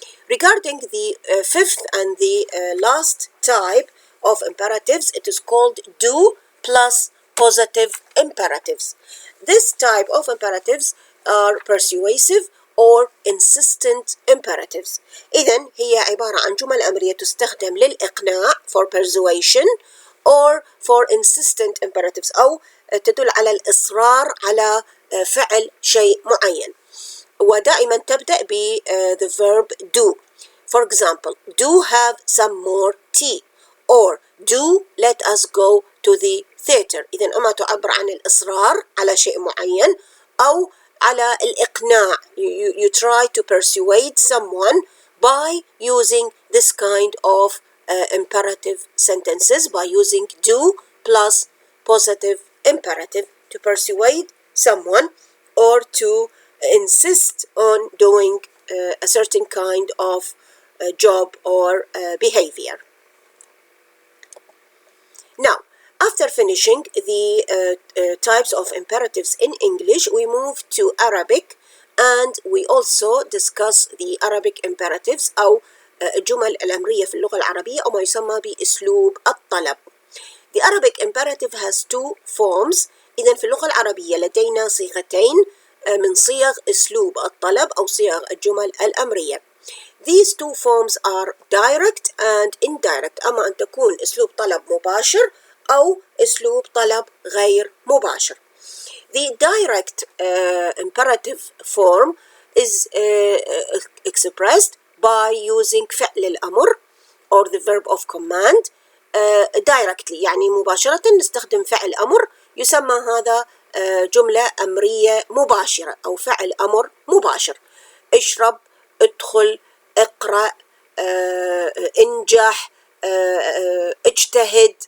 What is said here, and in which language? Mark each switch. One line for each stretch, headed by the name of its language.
English: Regarding the fifth and the last type of imperatives, it is called do plus positive imperatives. This type of imperatives are persuasive or insistent imperatives.
Arabic: إذن هي عبارة عن جمل أمرية تستخدم للإقناع
English: for persuasion or for insistent imperatives
Arabic: أو تدل على الإصرار على فعل شيء معين. ودائما تبدأ ب
English: the verb do. For example, do have some more tea or do let us go to the theater.
Arabic: إذن أما تعبر عن الإصرار على شيء معين أو على الإقناع.
English: You try to persuade someone by using this kind of imperative sentences, by using do plus positive imperative to persuade someone or to insist on doing a certain kind of job or behavior. Now, after finishing the types of imperatives in English, we move to Arabic and we also discuss the Arabic imperatives
Arabic: أو الجمل الأمرية في اللغة العربية أو ما يسمى بأسلوب الطلب.
English: The Arabic imperative has two forms.
Arabic: إذن في اللغة العربية لدينا صيغتين من صيغ أسلوب الطلب أو صيغ الجمل الأمرية.
English: These two forms are direct and indirect.
Arabic: أما أن تكون أسلوب طلب مباشر أو أسلوب طلب غير مباشر.
English: The direct imperative form is expressed by using فعل الأمر or the verb of command directly.
Arabic: يعني مباشرة نستخدم فعل أمر يسمى هذا جملة أمرية مباشرة أو فعل أمر مباشر. اشرب، ادخل، اقرأ، انجح، اجتهد.